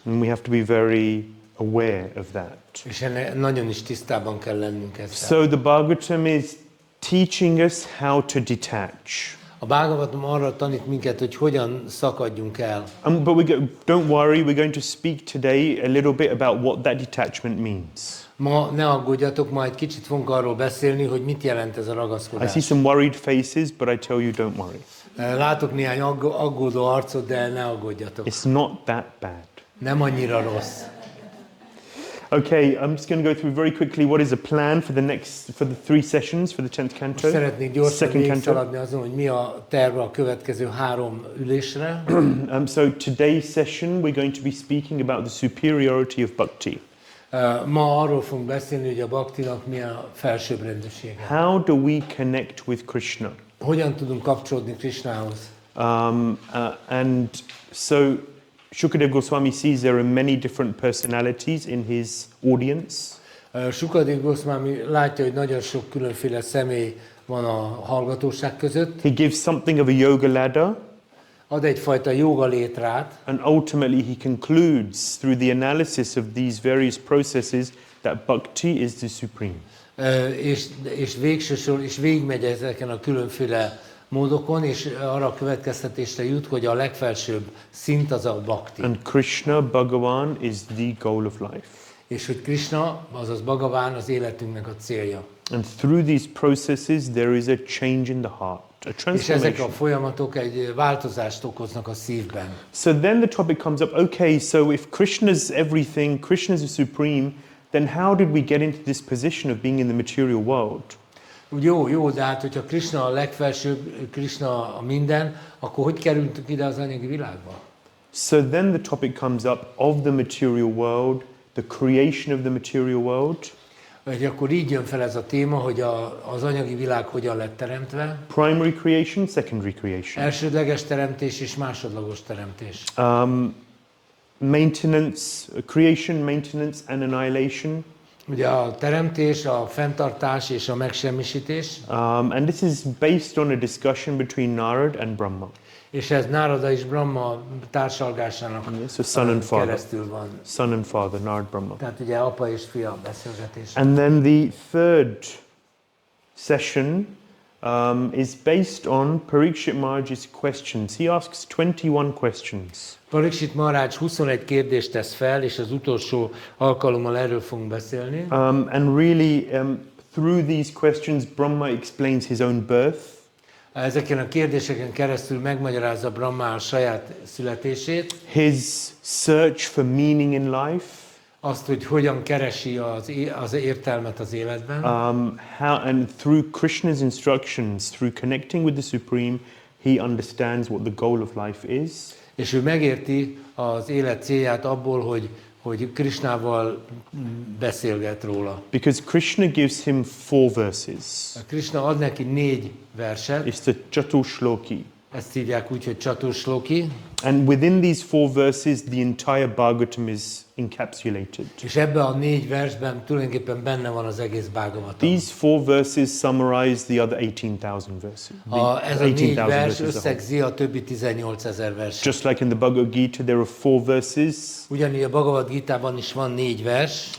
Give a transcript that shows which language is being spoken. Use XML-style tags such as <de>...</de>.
<en>And we have to be very aware of that.</en> <hu>És nagyon is tisztában kell lennünk ezzel.</hu> <en>So the Bhagavatam is teaching us how to detach.</en> <hu>A Bhagavatam arra tanít minket, hogy hogyan szakadjunk el.</hu> <en>But don't worry, we're going to speak today a little bit about what that detachment means.</en> <hu>Ma ne aggódjatok, ma egy kicsit fogunk arról beszélni, hogy mit jelent ez a</hu> <en>I</en> <hu>ragaszkodás.</hu> <en>see some worried faces, but I tell you, don't worry.</en> <hu>Látok néhány aggódó arcot, de ne aggódjatok.</hu> <en>It's not that bad.</en> <hu>Nem annyira rossz.</hu> <en>Okay, I'm just going to go through very quickly what is a plan for the 3 sessions for the 10th canto.</en> <hu>Szeretnék gyorsan</hu> <en>Second canto.</en> <hu>végigszaladni azon, hogy mi a terve a következő 3 ülésre.</hu> <en>So today's session we're going to be speaking about the superiority of bhakti.</en> <hu>Ma arról fogunk beszélni, hogy a bhaktinak mi a felsőbbrendűsége.</hu> <en>How do we connect with Krishna?</en> <hu>Hogyan tudunk kapcsolódni Krishnához?</hu> <en>And so Shukadev Goswami sees there are many different personalities in his audience.</en> <hu>Shukadev Goswami látja, hogy nagyon sok különféle személy van a hallgatóság között.</hu> <en>He gives something of a yoga ladder.</en> <hu>Ad egyfajta joga létrát.</hu> <en>And ultimately he concludes through the analysis of these various processes that bhakti is the supreme.</en> <hu>És végsősorban is végigmegy ezeken a különféle módokon, és arra a következtetésre jut, hogy a legfelsőbb szint az a bhakti.</hu> <en>And Krishna, Bhagavan, is the goal of life.</en> <hu>És hogy Krishna, azaz Bhagavan az életünknek a célja.</hu> <en>And through these processes there is a change in the heart, a</en> <hu>És</hu> <en>transformation.</en> <hu>ezek a folyamatok egy változást okoznak a szívben.</hu> <en>So then the topic comes up, okay, so if Krishna is everything, Krishna is the supreme, then how did we get into this position of being in the material world?</en> <hu>Jó, de hát, hogyha Krishna a legfelsőbb, Krishna a minden, akkor hogy kerültünk ide az anyagi világba?</hu> <en>So then the topic comes up of the material world, the creation of the material world.</en> <hu>Vagy akkor így jön fel ez a téma, hogy az anyagi világ hogyan lett teremtve.</hu> <en>Primary creation, secondary creation.</en> <hu>Elsődleges teremtés és másodlagos teremtés.</hu> <en>Creation, maintenance and annihilation.</en> <hu>Ugye a teremtés, a fenntartás és a megsemmisítés.</hu> <en>And this is based on a discussion between Narad and Brahma.</en> <hu>És ez Narada és Brahma társalgásának</hu> <en>So son and father.</en> <hu>keresztül van.</hu> <en>Son and father, Narad Brahma.</en> <hu>Tehát ugye apa és fia beszélgetés.</hu> <en>And then the third session is based on Parikshit Maharaj's questions. He asks 21 questions.</en> <hu>Parikshit Maharaj 21 kérdést tesz fel, és az utolsó alkalommal erről fogunk beszélni.</hu> <en>And really, through these questions, Brahma explains his own birth.</en> <hu>Ezeken a kérdéseken keresztül megmagyarázza Brahma a saját születését.</hu> <en>His search for meaning in life.</en> <hu>Azt, hogy hogyan keresi az értelmet az életben.</hu> <en>And through Krishna's instructions, through connecting with the Supreme, he understands what the goal of life is.</en> <hu>És ő megérti az élet célját abból, hogy Krishnával beszélget róla.</hu> <en>Because Krishna gives him 4 verses.</en> <hu>Krishna ad neki 4 verset.</hu> <en>It's the Chatushloki.</en> <hu>Ezt hívják úgy, hogy Chatushloki.</hu> <en>And within these 4 verses, the entire Bhagavatam is encapsulated.</en> <hu>És ebben a 4 versben tulajdonképpen benne van az egész Bhagavatam.</hu> <en>These 4 verses summarize the other 18,000 verses.</en> <hu>Ez a 4 vers összegzi a többi 18,000 vers.</hu> <en>Just like in the Bhagavad Gita, there are 4 verses.</en> <hu>Ugyanígy a Bhagavad Gitában is van 4 vers.</hu>